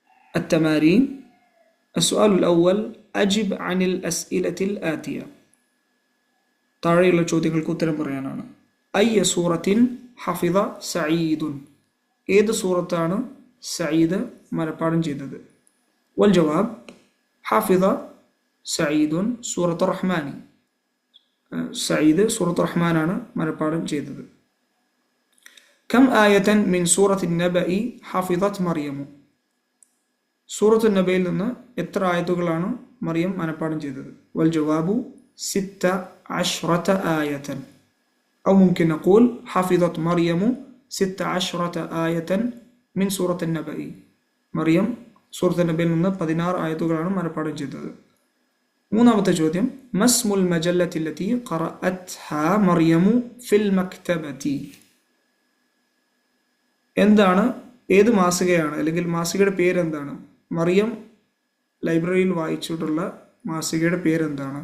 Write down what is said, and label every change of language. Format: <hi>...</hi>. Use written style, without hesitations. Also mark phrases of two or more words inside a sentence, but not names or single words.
<ar>التمارين. السؤال الأول أجب عن الأسئلة الآتية.</ar> <ml>താഴെയുള്ള ചോദ്യങ്ങൾക്ക് ഉത്തരം പറയാനാണ്.</ml> <ar>أي سورة حفظ سعيد.</ar> <ml>ഏത് സൂറത്താണ് സഈദ് മനപ്പാഠം ചെയ്തത്?</ml> <ar>والجواب حفظ سعيد سورة الرحمن.</ar> <ml>സഈദ് സൂറത്ത് റഹ്മാനാണ് മനപ്പാഠം ചെയ്തത്.</ml> <ar>كم آية من سورة النبأ حفظت مريم.</ar> <ml>സൂറത്ത് നബയിൽ നിന്ന് എത്ര ആയത്തുകളാണ് മറിയം മനപ്പാഠം ചെയ്തത്?</ml> <ar>والجواب 16 آية. أو ممكن نقول حفظت مريم 16 آية من سورة النبأ.</ar> <ml>മറിയം സൂറത്ത് നബയിൽ നിന്ന് 16 ആയത്തുകളാണ് മനപ്പാഠം ചെയ്തത്. മൂന്നാമത്തെ ചോദ്യം</ml> <ar>ما اسم المجلة التي قرأتها مريم في المكتبة.</ar> <ml>എന്താണ്, ഏത് മാസികയാണ് അല്ലെങ്കിൽ മാസികയുടെ പേരെന്താണ് മറിയം ലൈബ്രറിയിൽ വായിച്ചിട്ടുള്ള മാസികയുടെ പേരെന്താണ്?</ml>